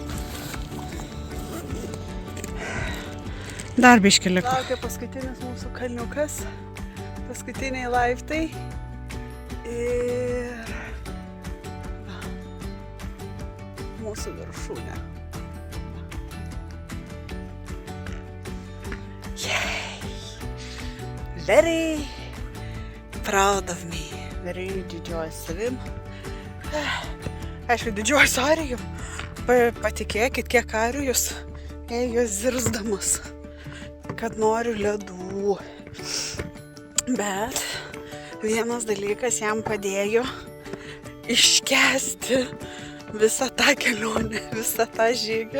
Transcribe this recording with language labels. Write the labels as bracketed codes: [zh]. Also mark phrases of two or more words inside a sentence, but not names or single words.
[lt] Dar biškį liko. Laukia paskutinis mūsų kalniukas. Paskutiniai laiptai. Ir... va, mūsų viršūnė. Yay! [en] Very proud of me. [lt] Very didžiuoju savim. Aišku, didžiuoju arijum. Patikėkit, kiek arių jūs ėjo zirzdamas, kad noriu ledų. Bet vienas dalykas jam padėjo iškęsti visą tą kelionę, visą tą žygį.